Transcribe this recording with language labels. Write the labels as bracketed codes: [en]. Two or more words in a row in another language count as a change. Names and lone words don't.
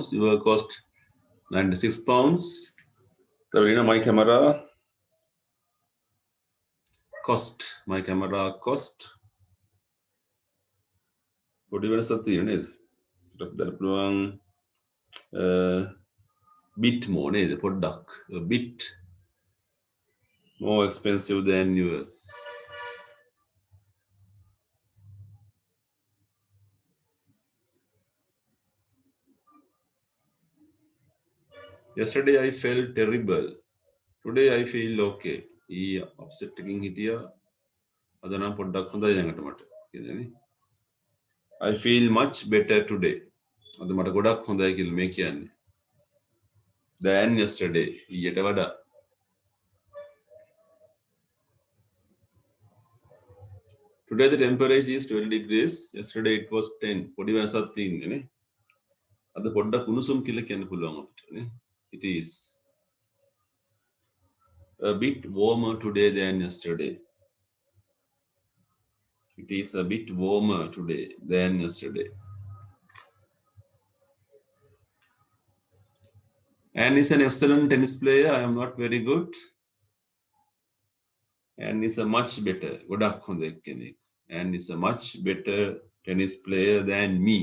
[en] Your cost 96 pounds. Tavrina, my camera cost. My camera cost. [si] පොඩි වෙනසක් තියෙන නේද? අපිට දැන් පුළුවන් [en] bit more [si] නේද? පොඩ්ඩක්. [en] A bit more expensive than yours. Yesterday I felt terrible. Today I feel okay. [si] ඊ upset එකකින් හිටියා. අද නම් පොඩ්ඩක් හොඳයි ළඟට මට. කියන්නේ [en] I feel much better today. [si] අද මට ගොඩක් හොඳයි කියලා මේ කියන්නේ. [en] Than yesterday. [si] ඊයට වඩා. [en] Today the temperature is 12 degrees. Yesterday it was 10. [si] පොඩි වෙනසක් තියෙන්නේ නේ. අද පොඩ්ඩක් උණුසුම් කියලා කියන්න පුළුවන් අපිට නේ. [en] It is a bit warmer today than yesterday. It is a bit warmer today than yesterday. Anne is an excellent tennis player. I am not very good. Anne is a much better. [si] ගොඩක් හොඳ කෙනෙක්. [en] Anne is a much better tennis player than me.